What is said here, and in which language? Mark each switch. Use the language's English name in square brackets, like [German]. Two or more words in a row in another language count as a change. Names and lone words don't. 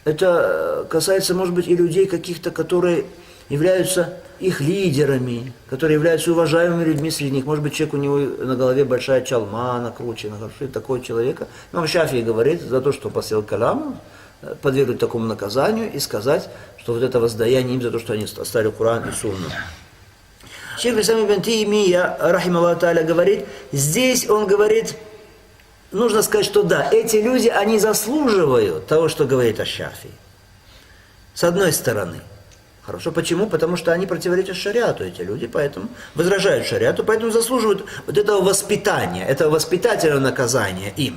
[Russian] Это касается, может быть, и людей каких-то, которые являются их лидерами, которые являются уважаемыми людьми среди них. Может быть, человек, у него на голове большая чалма накручена, что такого человека. Но Шафии говорит, за то, что посел калам, подвергнуть такому наказанию и сказать, что вот это воздаяние им за то, что они оставили Коран и Сунну. Шейх Ислам ибн Таймия, [Arabic] رحمه الله تعالى, [Russian] говорит, здесь он говорит, нужно сказать, что да, эти люди, они заслуживают того, что говорит Аш-Шафии. С одной стороны. Хорошо, почему? Потому что они противоречат шариату, эти люди, поэтому возражают шариату, поэтому заслуживают вот этого воспитания, этого воспитательного наказания им.